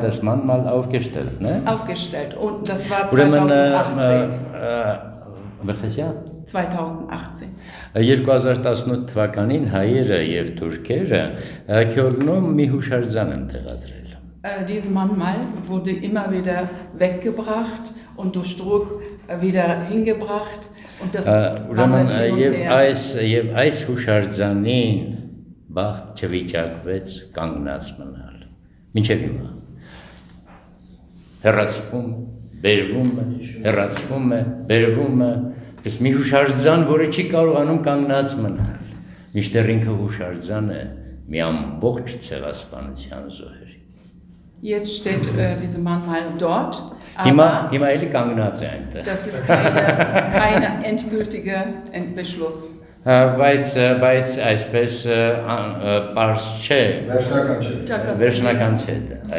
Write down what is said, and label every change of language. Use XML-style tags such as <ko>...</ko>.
<de>das Mahnmal aufgestellt, ne? Aufgestellt und das war 2018. Welches Jahr? 2018.</de> <hy>2018 թվականին հայերը եւ թուրքերը Քյոլնում մի հուշարձան են տեղադրել։</hy> <de>Dieses Mahnmal wurde immer wieder weggebracht und durch Druck wieder hingebracht und das</de> <hy>ուրեմն եւ այս հուշարձանին բախտ չվիճակվեց կանգնած մնալ։ Մինչեւ հիմա հեռացվում, բերվում է, հեռացվում է, բերվում է, ես մի հուշարձան, որը չի կարողանում կանգնած մնալ։ Միշտեր ինքը հուշարձան է մի ամբողջ ցեղասպանության զոհերի։</hy> <de>Jetzt steht diese Mahnmal dort, aber das ist keine endgültige Beschluss.</de> <hy>Բայց այսպես պարզ չէ, վերջնական չէ դա։</hy>